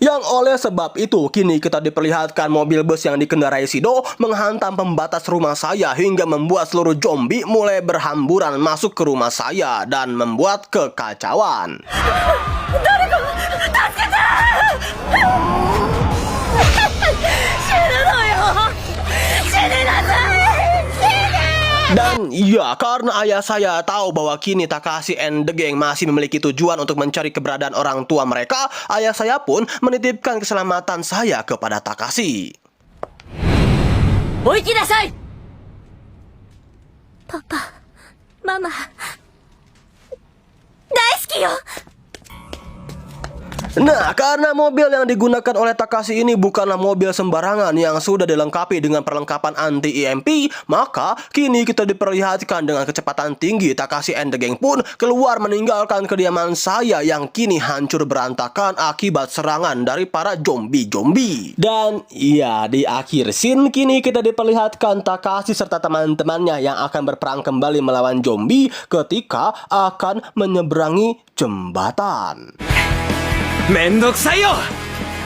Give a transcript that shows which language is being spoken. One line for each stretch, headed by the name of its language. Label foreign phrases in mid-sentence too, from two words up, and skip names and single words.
Indonesian: Yang oleh sebab itu kini kita diperlihatkan mobil bus yang dikendarai Shido menghantam pembatas rumah saya hingga membuat seluruh zombie mulai berhamburan masuk ke rumah saya dan membuat kekacauan. Dan ya, karena ayah saya tahu bahwa kini Takashi
English: and the gang
Indonesian: masih memiliki tujuan untuk mencari keberadaan orang tua mereka, ayah saya pun menitipkan keselamatan saya kepada Takashi.
Japanese: お行きなさい! パパ, ママ, 大好きよ!
Indonesian: Nah, karena mobil yang digunakan oleh Takashi ini bukanlah mobil sembarangan yang sudah dilengkapi dengan perlengkapan anti EMP, maka kini kita diperlihatkan dengan kecepatan tinggi Takashi
English: and the Gang
Indonesian: pun keluar meninggalkan kediaman saya yang kini hancur berantakan akibat serangan dari para zombie-zombie. Dan iya, di akhir scene kini kita diperlihatkan Takashi serta teman-temannya yang akan berperang kembali melawan zombie ketika akan menyeberangi jembatan.
Japanese: めんどくさいよ